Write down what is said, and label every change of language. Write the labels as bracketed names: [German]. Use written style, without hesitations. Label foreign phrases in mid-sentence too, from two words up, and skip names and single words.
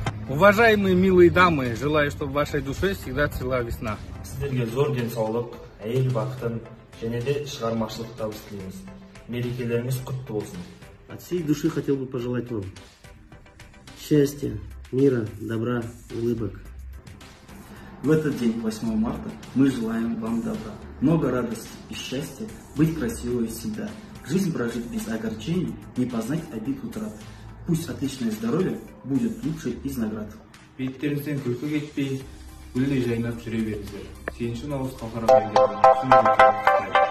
[Russian] Уважаемые милые дамы, желаю, чтобы в вашей душе всегда цвела весна. [Kazakh] Сіздерге зор денсаулық, әйел бақытын және де шығармашылық табыс тілейміз. Мерекелеріңіз құтты болсын. [Russian] От всей души хотел бы пожелать вам счастья, мира, добра, улыбок. В этот день, 8 марта, мы желаем вам добра, много радости и счастья, быть красивой всегда, жизнь прожить без огорчений, не познать обид утрат. Пусть отличное здоровье будет лучшей из наград. [Kazakh] Беттеріңізден күлкі кетпей, гүлдей жайнап жүре беріңіздер. 8 наурыз халықаралық